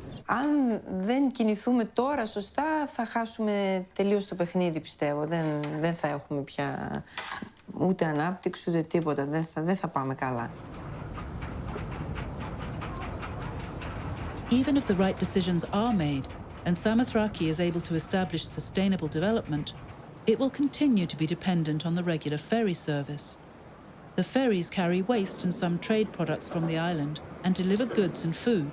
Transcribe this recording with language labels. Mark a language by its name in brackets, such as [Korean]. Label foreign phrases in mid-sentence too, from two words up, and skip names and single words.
[Greek] αν δεν κινηθούμε τώρα σωστά, θα χάσουμε τελείως το παιχνίδι, πιστεύω. Δεν θα έχουμε πια ούτε ανάπτυξη, ούτε τίποτα. Δεν θα πάμε καλά. [English] Even if the right decisions are made and Samothraki is able to establish sustainable development, it will continue to be dependent on the regular ferry service. The ferries carry waste and some trade products from the island and deliver goods and food.